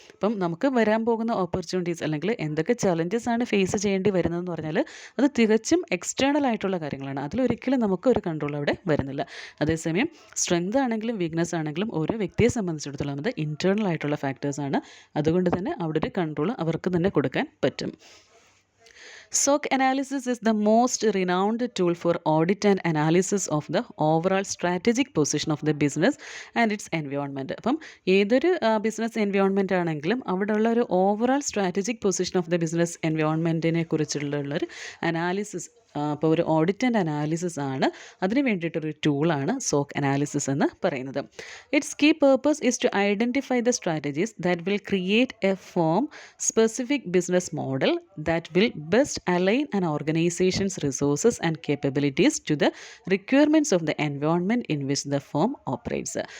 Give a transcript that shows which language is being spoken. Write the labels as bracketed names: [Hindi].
[Malayalam] അപ്പം നമുക്ക് വരാൻ പോകുന്ന ഓപ്പർച്യൂണിറ്റീസ് അല്ലെങ്കിൽ എന്തൊക്കെ ചലഞ്ചസ് ആണ് ഫേസ് ചെയ്യേണ്ടി വരുന്നതെന്ന് പറഞ്ഞാൽ അത് തികച്ചും എക്സ്റ്റേണൽ ആയിട്ടുള്ള കാര്യങ്ങളാണ്. അതിലൊരിക്കലും നമുക്ക് ഒരു കൺട്രോൾ അവിടെ വരുന്നില്ല. അതേസമയം സ്ട്രെങ്ത് ആണെങ്കിലും വീക്ക്നെസ് ആണെങ്കിലും ഓരോ വ്യക്തിയെ സംബന്ധിച്ചിടത്തോളം അത് ഇൻറ്റേർണൽ ആയിട്ടുള്ള ഫാക്ടേഴ്സ് ആണ്. അതുകൊണ്ട് തന്നെ അവിടെ ഒരു കൺട്രോൾ അവർക്ക് തന്നെ കൊടുക്കാൻ പറ്റും. [English] SWOC analysis is the most renowned tool for audit and analysis of the overall strategic position of the business and its environment. [Malayalam] അപ്പം ഏതൊരു ബിസിനസ് എൻവയോൺമെൻറ്റ് ആണെങ്കിലും അവിടെയുള്ള ഒരു [English] overall strategic position of the business [Malayalam] എൻവയോൺമെൻറ്റിനെ കുറിച്ചുള്ള ഒരു അനാലിസിസ്, അപ്പോൾ ഒരു audit and analysis ആണ്. അതിന് വേണ്ടിയിട്ടൊരു ടൂളാണ് SWOC അനാലിസിസ് എന്ന് പറയുന്നത്. [English] Its key purpose is to identify the strategies that will create a firm specific business model that will best align an organization's resources and capabilities to the requirements of the environment in which the firm operates.